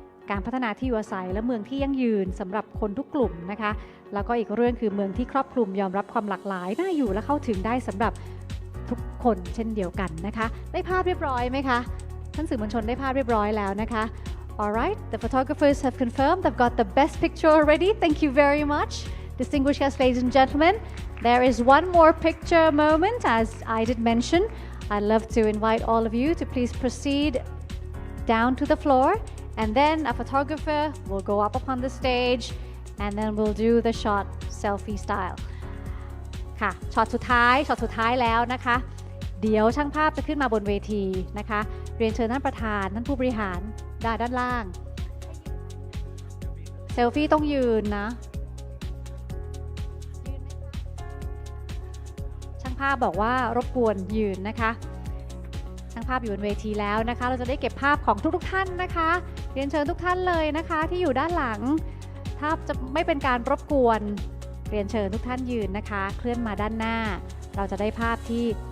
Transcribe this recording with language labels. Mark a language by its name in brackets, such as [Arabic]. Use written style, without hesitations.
[Thai] การพัฒนาที่อยู่อาศัยและเมืองที่ยั่งยืนสำหรับคนทุกกลุ่มนะคะแล้วก็อีกเรื่องคือเมืองที่ครอบคลุมยอมรับความหลากหลายน่าอยู่และเข้าถึงได้สำหรับทุกคนเช่นเดียวกันนะคะได้ภาพเรียบร้อยไหมคะท่านสื่อมวลชนได้ภาพเรียบร้อยแล้วนะคะ [English] Alright, the photographers have confirmed they've got the best picture already. Thank you very much. Distinguished guests, ladies and gentlemen, there is one more picture moment as I did mention. I'd love to invite all of you to please proceed down to the floor and then a photographer will go up upon the stage and then we'll do the shot selfie style [Thai] ค่ะช็อตสุดท้ายแล้วนะคะเดี๋ยวช่างภาพจะขึ้นมาบนเวทีนะคะ เรียนเชิญท่านประธานท่านผู้บริหารด้านล่างเซลฟี่ต้องยืนนะช่างภาพบอกว่ารบกวนยืนนะคะช่างภาพอยู่บนเวทีแล้วนะคะเราจะได้เก็บภาพของทุกท่านนะคะเรียนเชิญทุกท่านเลยนะคะที่อยู่ด้านหลังถ้าจะไม่เป็นการรบกวนเรียนเชิญทุกท่านยืนนะคะเคลื่อนมาด้านหน้าเราจะได้ภาพที่